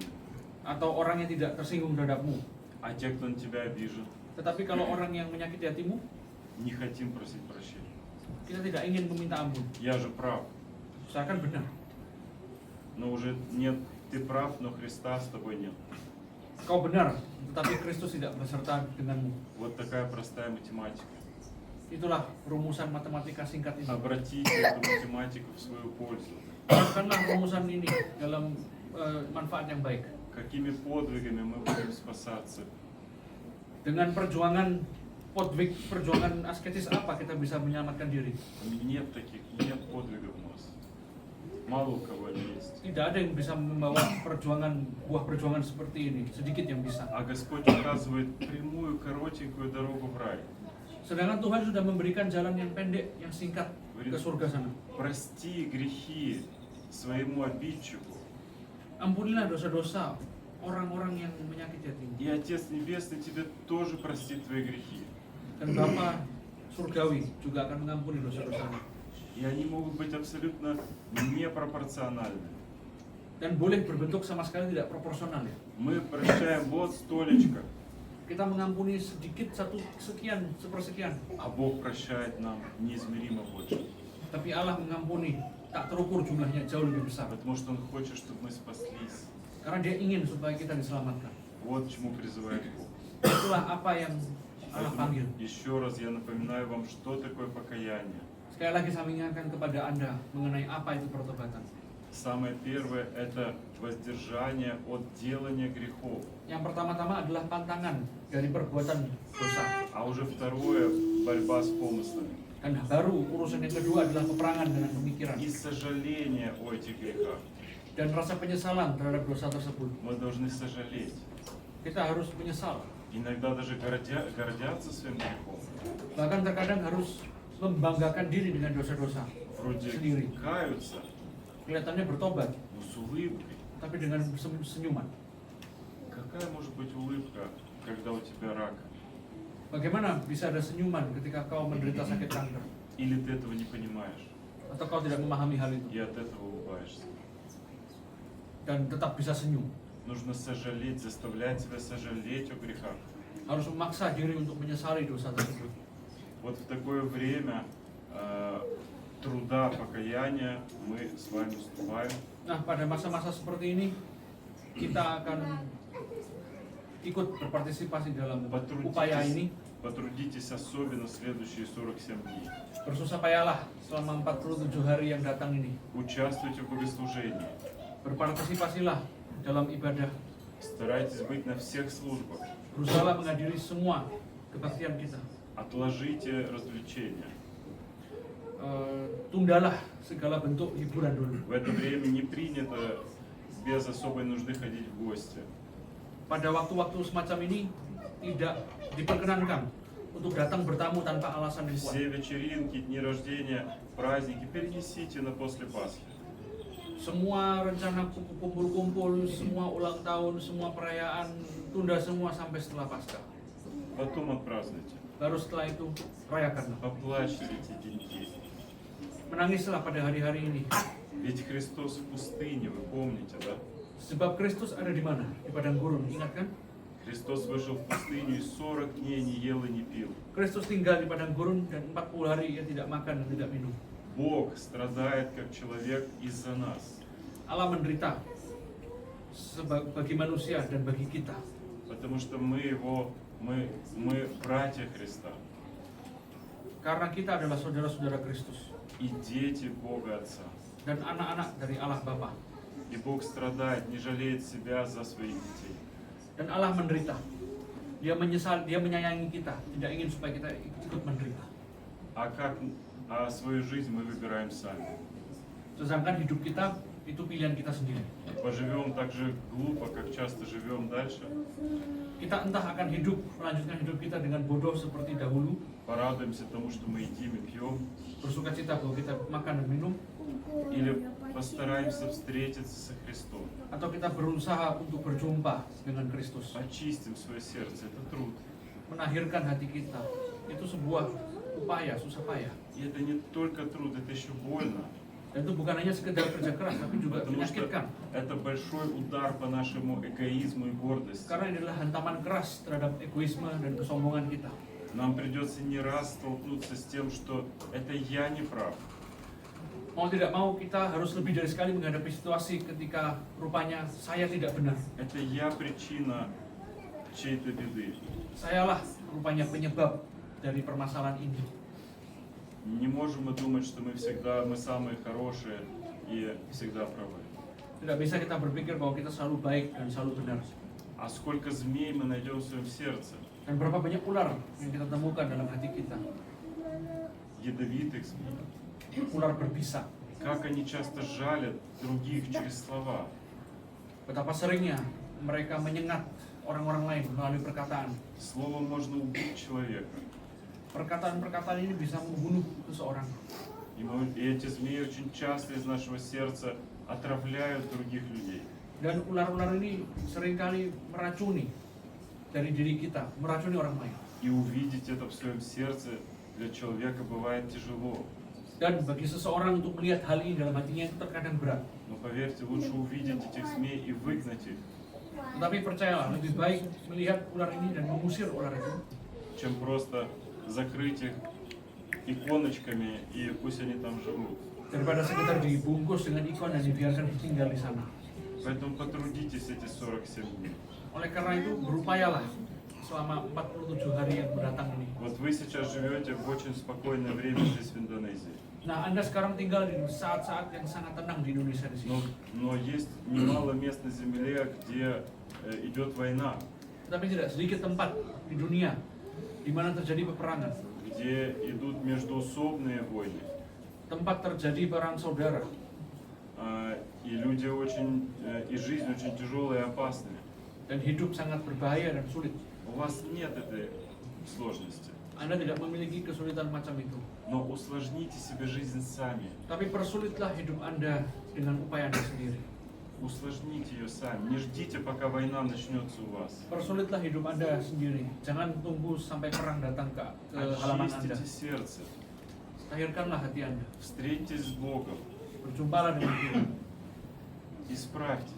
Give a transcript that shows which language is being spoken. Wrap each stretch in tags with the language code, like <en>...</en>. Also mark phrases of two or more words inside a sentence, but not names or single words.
<id>atau orang yang tidak tersinggung terhadapmu.</id> <ru>А те, кто на тебя обижен,</ru> <id>Tetapi kalau orang yang menyakiti hatimu,</id> <ru>не хотим просить прощения.</ru> <id>kita tidak ingin meminta ampun.</id> <ru>Я же прав.</ru> <id>Seakan benar.</id> <ru>Но уже нет, ты прав, но Христа с тобой нет.</ru> <id>Kau benar, tetapi Kristus tidak beserta denganmu.</id> <ru>Вот такая простая математика.</ru> <id>Itulah rumusan matematika singkat ini.</id> <ru>Обратите эту математику в свою пользу.</ru> <id>Lakukanlah rumusan ini dalam manfaat yang baik.</id> <ru>Какими подвигами мы будем спасаться?</ru> <id>Dengan perjuangan perjuangan asketis apa kita bisa menyelamatkan diri?</id> <ru>Нет подвигов у нас. Мало у кого они есть.</ru> <id>Tidak ada yang bisa membawa buah perjuangan seperti ini. Sedikit yang bisa.</id> <ru>А Господь указывает прямую, коротенькую дорогу в рай.</ru> <id>Sedangkan Tuhan sudah memberikan jalan yang pendek, yang singkat ke surga sana.</id> <ru>Прости грехи своему обидчику.</ru> <id>Ampunilah dosa-dosa orang-orang yang menyakiti hatimu.</id> <ru>И Отец Небесный тебе тоже простит твои грехи.</ru> <id>Dan Bapa Surgawi juga akan mengampuni dosa-dosamu.</id> <ru>И они могут быть абсолютно непропорциональны.</ru> <id>Dan boleh berbentuk sama sekali tidak proporsional ya.</id> <ru>Мы прощаем вот столечко,</ru> <id>Kita mengampuni sedikit sekian, sepersekian.</id> <ru>а Бог прощает нам неизмеримо больше.</ru> <id>Tapi Allah mengampuni tak terukur jumlahnya, jauh lebih besar.</id> <ru>Потому что Он хочет, чтобы мы спаслись.</ru> <id>Karena Dia ingin supaya kita diselamatkan.</id> <ru>Вот к чему призывает Бог.</ru> <id>Itulah apa yang Allah panggil.</id> <ru>Поэтому еще раз я напоминаю вам, что такое покаяние.</ru> <id>Sekali lagi saya mengingatkan kepada Anda mengenai apa itu pertobatan.</id> <ru>Самое первое – это воздержание от делания грехов.</ru> <id>Yang pertama-tама adalah pantangan dari perbuatan dosa.</id> <ru>А уже второе – борьба с помыслами.</ru> <id>Dan baru urusan yang kedua adalah peperangan dengan pemikiran.</id> <ru>И сожаление о этих грехах.</ru> <id>Dan rasa penyesalan terhadap dosa tersebut.</id> <ru>Мы должны сожалеть.</ru> <id>Kita harus menyesal.</id> <ru>Иногда даже гордятся своим грехом.</ru> <id>Bahkan terkadang harus membanggakan diri dengan dosa-dosa</id> <ru>Вроде</ru> <id>sendiri.</id> <ru>каются,</ru> <id>Kelihatannya bertobat,</id> <ru>но с улыбкой.</ru> <id>tapi dengan senyuman.</id> <ru>Какая может быть улыбка, когда у тебя рак?</ru> <id>Bagaimana bisa ada senyuman ketika kau menderita sakit kanker?</id> <ru>Или ты этого не понимаешь</ru> <id>Atau kau tidak memahami hal itu</id> <ru>и от этого улыбаешься?</ru> <id>dan tetap bisa senyum?</id> <ru>Нужно сожалеть, заставлять себя сожалеть о грехах.</ru> <id>Harus memaksa diri untuk menyesali dosa tersebut.</id> <ru>Вот в такое время труда, покаяния мы с вами вступаем.</ru> <id>Nah, pada masa-masa seperti ini kita akan ikut berpartisipasi dalam upaya ini.</id> <ru>Потрудитесь особенно следующие 47 дней.</ru> <id>Bersusah payahlah selama 47 hari yang datang ini.</id> <ru>Участвуйте в богослужении.</ru> <id>Berpartisipasilah dalam ibadah.</id> <ru>Старайтесь быть на всех службах.</ru> <id>Berusahalah menghadiri semua kebaktian kita.</id> <ru>Отложите развлечения.</ru> <id>Tundalah segala bentuk hiburan dulu.</id> <ru>В это время не принято без особой нужды ходить в гости.</ru> <id>Pada waktu-waktu semacam ini tidak diperkenankan untuk datang bertamu tanpa alasan yang kuat.</id> <ru>Все вечеринки, дни рождения, праздники перенесите на после Пасхи.</ru> <id>Semua rencana kumpul-kumpul, semua ulang tahun, semua perayaan, tunda semua sampai setelah Paskah.</id> <ru>Потом отпразднуйте.</ru> <id>Baru setelah itu rayakanlah.</id> <ru>Поплачьте эти деньги.</ru> <id>Menangislah pada hari-hari ini.</id> <ru>Ведь Христос в пустыне, вы помните, да?</ru> <id>Sebab Kristus ada di mana? Di padang gurun, ingat kan?</id> <ru>Христос вышел в пустыню и 40 дней не ел и не пил.</ru> <id>Kristus tinggal di padang gurun dan 40 hari ia tidak makan dan tidak minum.</id> <ru>Бог страдает как человек из-за нас.</ru> <id>Allah menderita bagi manusia dan bagi kita.</id> <ru>Потому что мы братья Христа</ru> <id>Karena kita adalah saudara-saudara Kristus</id> <ru>и дети Бога Отца.</ru> <id>dan anak-anak dari Allah Bapa.</id> <ru>И Бог страдает, не жалеет себя за своих детей.</ru> <id>Dan Allah menderita. Dia menyesal, dia menyayangi kita, tidak ingin supaya kita ikut menderita.</id> <ru>А свою жизнь мы выбираем сами.</ru> <id>Sedangkan hidup kita itu pilihan kita sendiri.</id> <ru>Поживем так же глупо, как часто живем дальше.</ru> <id>Kita entah akan melanjutkan hidup kita dengan bodoh seperti dahulu,</id> <ru>Порадуемся тому, что мы едим и пьем.</ru> <id>bersuka cita bahwa kita makan dan minum,</id> <ru>Или постараемся встретиться со Христом.</ru> <id>atau kita berusaha untuk berjumpa dengan Kristus.</id> <ru>Очистим свое сердце. Это труд.</ru> <id>Menahirkan hati kita, itu sebuah upaya, susah payah.</id> <ru>И это не только труд, это еще больно.</ru> <id>Dan itu bukan hanya sekedar kerja keras, tapi juga</id> <ru>Потому что</ru> <id>menyakitkan.</id> <ru>это большой удар по нашему эгоизму и гордости.</ru> <id>Karena ini adalah hantaman keras terhadap egoisme dan kesombongan kita.</id> <ru>Нам придется не раз столкнуться с тем, что это я не прав.</ru> <id>Mau tidak mau kita harus lebih dari sekali menghadapi situasi ketika rupanya saya tidak benar.</id> <ru>Это я причина чьей-то беды.</ru> <id>Sayalah rupanya penyebab dari permasalahan ini.</id> <ru>Не можем мы думать, что мы самые хорошие и всегда правы.</ru> <id>Tidak bisa kita berpikir bahwa kita selalu baik dan selalu benar.</id> <ru>А сколько змей мы найдем в своем сердце?</ru> <id>Dan berapa banyak ular yang kita temukan dalam hati kita.</id> <ru>Ядовитых змей.</ru> <id>Ular berbisa.</id> <ru>Как они часто жалят других через слова.</ru> <id>Betapa seringnya mereka menyengat orang-orang lain melalui perkataan.</id> <ru>Словом можно убить человека.</ru> <id>Perkataan-perkataan ini bisa membunuh seseorang.</id> <ru>И эти змеи очень часто из нашего сердца отравляют других людей.</ru> <id>Dan ular-ular ini seringkali meracuni dari diri kita, meracuni orang lain.</id> <ru>И увидеть это в своем сердце для человека бывает тяжело.</ru> <id>Dan bagi seseorang untuk melihat hal ini dalam hatinya itu terkadang berat.</id> <ru>Но поверьте, лучше увидеть этих змей и выгнать их,</ru> <id>Tetapi percayalah, lebih baik melihat ular ini dan mengusir ular itu,</id> <ru>чем просто закрыть их иконочками и пусть они там живут.</ru> <id>daripada sekedar dibungkus dengan ikon dan dibiarkan tinggal di sana.</id> <ru>Поэтому потрудитесь эти 47 дней.</ru> <id>Oleh karena itu, berupayalah selama 47 hari yang mendatang ini.</id> <ru>Вот вы сейчас живете в очень спокойное время здесь в Индонезии.</ru> <id>Nah, Anda sekarang tinggal di saat-saat yang sangat tenang di Indonesia di sini.</id> <ru>Но есть немало мест на земле, где идет война,</ru> <id>Tetapi tidak sedikit tempat di dunia di mana terjadi peperangan,</id> <ru>где идут междоусобные войны.</ru> <id>tempat terjadi perang saudara,</id> <ru>И люди и жизнь очень тяжелая и опасная.</ru> <id>dan hidup sangat berbahaya dan sulit.</id> <ru>У вас нет этой сложности.</ru> <id>Anda tidak memiliki kesulitan macam itu.</id> <ru>Но усложните себе жизнь сами.</ru> <id>Tapi persulitlah hidup Anda dengan upaya Anda sendiri.</id> <ru>Усложните ее сами. Не ждите, пока война начнется у вас.</ru> <id>Persulitlah hidup Anda sendiri. Jangan tunggu sampai perang datang ke halaman Anda.</id> <ru>Очистите сердце.</ru> <id>Tahirkanlah hati Anda.</id> <ru>Встретитесь с Богом.</ru> <id>Berjumpalah dengan Tuhan.</id> <ru>Исправьтесь.</ru>